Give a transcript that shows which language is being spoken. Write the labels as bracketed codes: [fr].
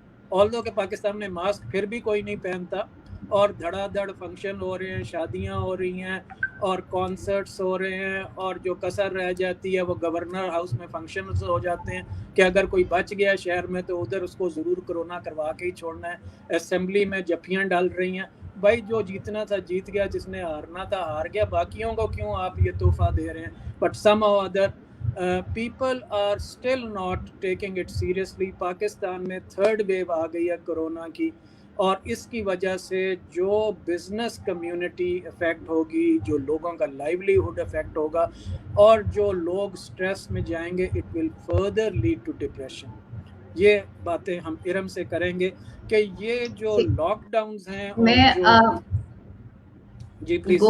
[hi] Although कि पाकिस्तान में mask फिर भी कोई नहीं पहनता, और धड़ाधड़ फंक्शन हो रहे हैं, शादियां हो रही हैं और कॉन्सर्ट्स हो रहे हैं, और जो कसर रह जाती है वो गवर्नर हाउस में फंक्शंस हो जाते हैं कि अगर कोई बच गया शहर में तो उधर उसको ज़रूर कोरोना करवा के ही छोड़ना है। असेंबली में जफ्फियाँ डाल रही हैं, भाई जो जीतना था जीत गया, जिसने हारना था हार गया, बाकियों को क्यों आप ये तोहफा दे रहे हैं? [en] But somehow other people are still not taking it seriously. [hi] Pakistan में थर्ड वेव आ गई है कोरोना की, और इसकी वजह से जो बिजनेस कम्युनिटी इफेक्ट होगी, जो लोगों का लाइवलीहुड इफेक्ट होगा, और जो लोग स्ट्रेस में जाएंगे, [en] It will further lead to depression. [hi] ये बातें हम इरम से करेंगे कि ये जो लॉकडाउन्स हैं और जी प्लीज.